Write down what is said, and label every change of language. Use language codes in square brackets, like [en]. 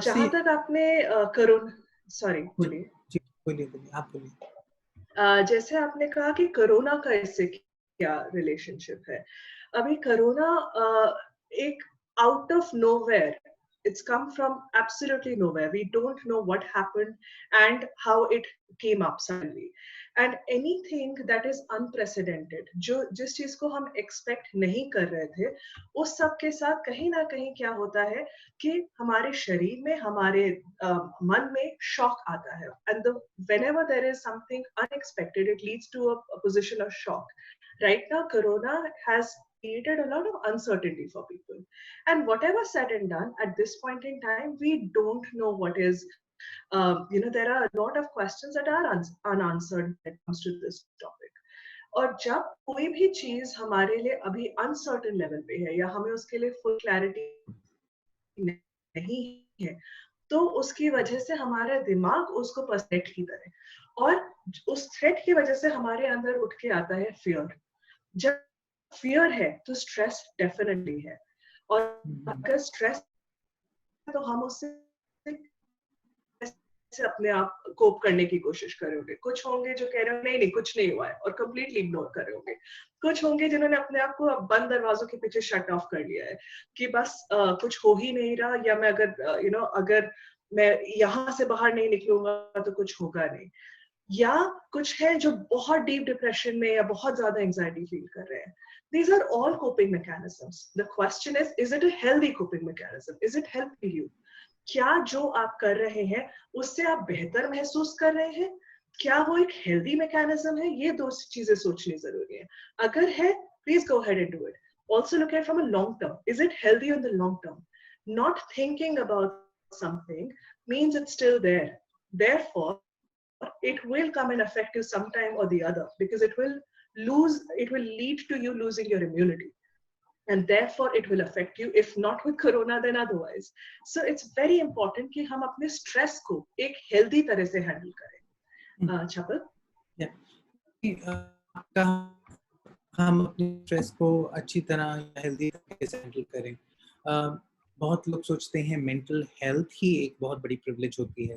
[hi] जहां तक आपने कोरोना, सॉरी जी, बोलिए। जी, बोलिए, बोलिए, आप बोलिए। जैसे आपने कहा कि कोरोना का इससे क्या रिलेशनशिप है। अभी कोरोना एक [en] Out of nowhere, it's come from absolutely nowhere. We don't know what happened and how it came up suddenly. And anything that is unprecedented, [hi] जो जिस चीज को हम एक्सपेक्ट नहीं कर रहे थे, उस सब के साथ कहीं ना कहीं क्या होता है कि हमारे शरीर में, हमारे मन में शॉक आता है। [en] And whenever there is something unexpected, it leads to a position of shock. Right now corona has created a lot of uncertainty for people, and whatever said and done, at this point in time we don't know what is, there are a lot of questions that are unanswered when it comes to this topic. [hi] और जब कोई भी चीज हमारे लिए अभी uncertain level पे है, या हमें उसके लिए फुल क्लैरिटी नहीं है, तो उसकी वजह से हमारा दिमाग उसको थ्रेट की तरह, और उस थ्रेट की वजह से हमारे अंदर उठ के आता है फियर। जब फियर है तो स्ट्रेस डेफिनेटली है, और हुँ, अगर स्ट्रेस है तो हम उससे से अपने आप कोप करने की कोशिश करोगे। कुछ होंगे जो कह रहे हो नहीं नहीं कुछ नहीं हुआ है, और कंप्लीटली इग्नोर कर रहे होंगे। कुछ होंगे जिन्होंने अपने आप को बंद दरवाजों के पीछे शट ऑफ कर लिया है कि बस कुछ हो ही नहीं रहा, या मैं अगर अगर मैं यहाँ से बाहर नहीं निकलूंगा तो कुछ होगा नहीं। या कुछ है जो बहुत डीप डिप्रेशन में या बहुत ज्यादा एंजाइटी फील कर रहे हैं। [en] These are all coping mechanisms. The question is it a healthy coping mechanism? Is it helping you? [hi] क्या जो आप कर रहे हैं उससे आप बेहतर महसूस कर रहे हैं? क्या वो एक हेल्दी मैकेनिज्म है? ये दो चीजें सोचनी जरूरी है। अगर है, [en] Please go ahead and do it. Also look at from a long term. Is it healthy on the long term? Not thinking about something means it's still there. Therefore, it will come and affect you sometime or the other, because it will lead to you losing your immunity, and therefore it will affect you, if not with corona then otherwise. So it's very important [hi] कि हम अपने stress को एक healthy तरह से handle हुँ, करें। छपल। या कि आपका हम अपने स्ट्रेस को अच्छी तरह हेल्दी तरीके से हैंडल करें। बहुत लोग सोचते हैं मेंटल हेल्थ ही एक बहुत बड़ी प्रिविलेज होती है।